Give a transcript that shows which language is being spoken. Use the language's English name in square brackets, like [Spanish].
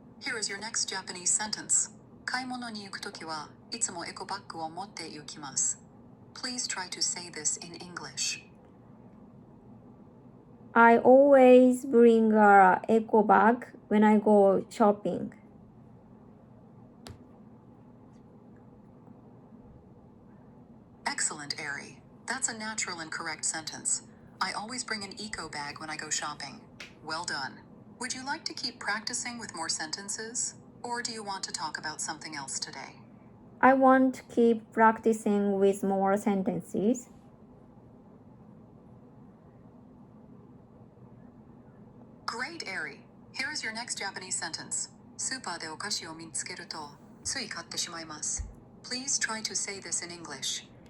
[English] Here is your next Japanese sentence. [Japanese] 買い物に行くときはいつもエコバッグを持って行きます。 [English] Please try to say this in English. I always bring a eco bag when I go shopping. Excellent, Ari. That's a natural and correct sentence. I always bring an eco bag when I go shopping. Well done. Would you like to keep practicing with more sentences? Or do you want to talk about something else today? I want to keep practicing with more sentences. Great, Ari. Here is your next Japanese sentence. スーパーでお菓子を見つけるとつい買ってしまいます。 Please try to say this in English.